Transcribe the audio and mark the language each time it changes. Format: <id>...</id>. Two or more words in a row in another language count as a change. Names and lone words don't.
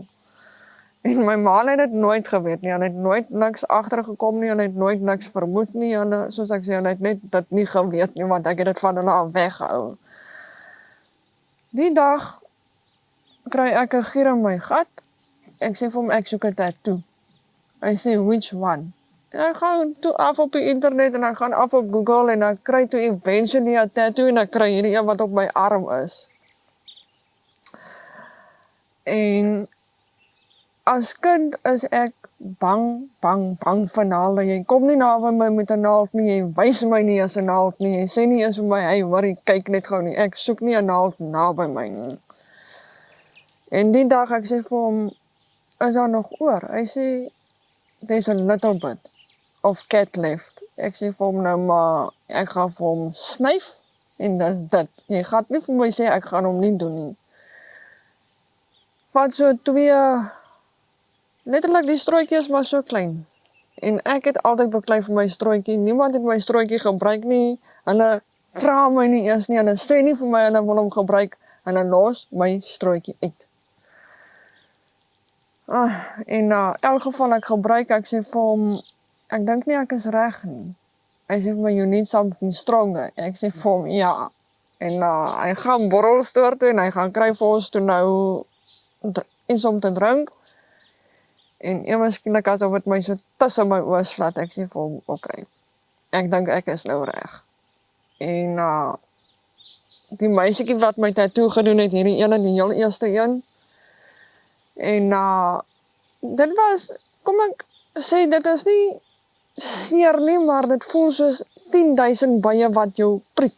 <af>En my ma het dit nooit geweet nie, hulle het nooit niks agtergekom nie, hulle het nooit niks vermoed nie, en soos ek sê, hulle het net dit nie geweet nie, want ek het dit van hulle af weggehou. Die dag kry ek 'n gier in my gat. Ek sê vir hom, ek soek 'n tattoo. Hy sê,</af> <en>which one?</en> <af>En ek gaan toe af op die internet en ek gaan af op Google en ek kry toe eventually 'n tattoo en ek kry hierdie een wat op my arm is. En as kind is ek bang vir naalde. Jy kom nie naby my met 'n naald nie, jy wys my nie as 'n naald nie, jy sê nie eens vir my, hey, hoorie, kyk net gou nie, ek soek nie 'n naald naby my nie. En die dag ek sê vir hom, is daar nog oor? Hy sê,</af> <en>there's a little bit of cat left.</en> <af>Ek sê vir hom nou maar, ek gaan vir hom snyf, en dit. Jy gaan nie vir my sê, ek gaan hom nie doen nie. Van so 2, letterlik die strooitjie is maar so klein. En ek het altyd beklei vir my strooitjie. Niemand het my strooitjie gebruik nie. Hulle vra my nie eers nie. Hulle sê nie vir my hulle wil hom gebruik. Hulle los my strooitjie uit. En elk geval ek gebruik, ek sê vir hom, ek dink nie ek is reg nie. Hy sê vir my,</af> <en>you need something stronger.</en> <af>Ek sê vir hom, ja. En hy gaan borrelstoor toe en hy gaan kry vir ons toe nou iets om te drink. En eweskielik asof dit my so tussen my oë slat, ek sê vir hom, okay, ek dink ek is nou reg. En die meisiekie wat my tattoo gedoen het, hierdie ene, die heel eerste een, en dit was, kom ek sê, dit is nie seer nie, maar dit voel soos 10.000 bye wat jou prik.</af>